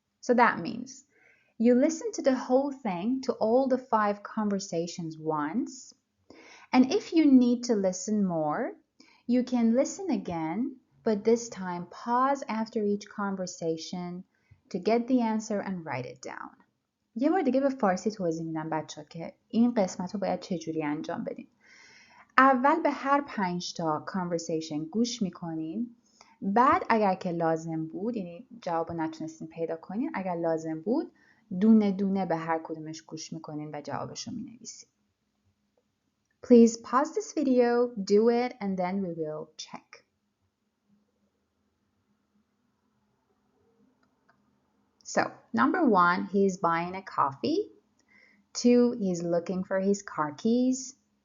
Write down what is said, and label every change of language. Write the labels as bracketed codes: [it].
[en] So that means you listen to the whole thing, to all the 5 conversations once, and if you need to listen more, you can listen again, but this time pause after each conversation to get the answer and write it down. [fa] یه بار دیگه به فارسی توضیح میدم بچه ها که این قسمت رو باید چجوری انجام بدیم. اول به هر 5 تا کانورسیشن گوش میکنین. بعد اگر که لازم بود، یعنی جواب نتونستین پیدا کنین، اگر لازم بود دونه دونه به هر کدومش گوش میکنین و جوابش رو مینویسین. [en] Please pause this video, do it, and then we will check. So, number 1, he's buying a coffee. 2, he's looking for his car keys.